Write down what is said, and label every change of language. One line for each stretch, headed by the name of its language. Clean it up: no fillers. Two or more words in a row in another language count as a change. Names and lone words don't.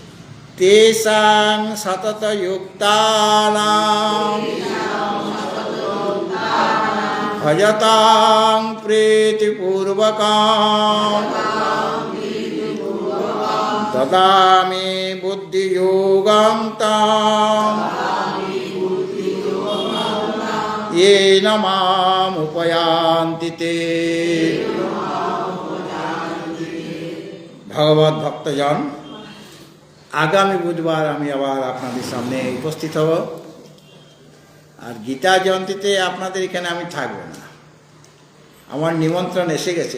Sanskrit: তেষাং সতত যুক্তানাং ভজতাং প্রীতিপূর্বকং দদামি বুদ্ধিযোগং তাং येन माम् उपयान्ति ते।
Bangla: ভগবত ভক্তজন, আগামী বুধবার আমি আবার আপনাদের সামনে উপস্থিত হব। আর গীতা জয়ন্তীতে আপনাদের এখানে আমি থাকবো না, আমার নিমন্ত্রণ এসে গেছে।